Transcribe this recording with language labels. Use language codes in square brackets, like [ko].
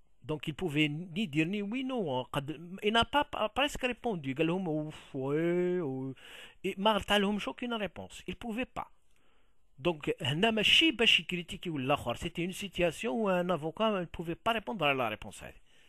[fr] Donc il pouvait ni dire ni oui non. Il n'a pas presque répondu. [ar] قال لهم ouais ما عطالهمش [fr] aucune réponse. Il pouvait pas. [ar] Donc هنا ماشي باش يكريتيكي ولا اخر. [fr] C'était une situation où un avocat ne pouvait pas répondre à la réponse [ar] هذه.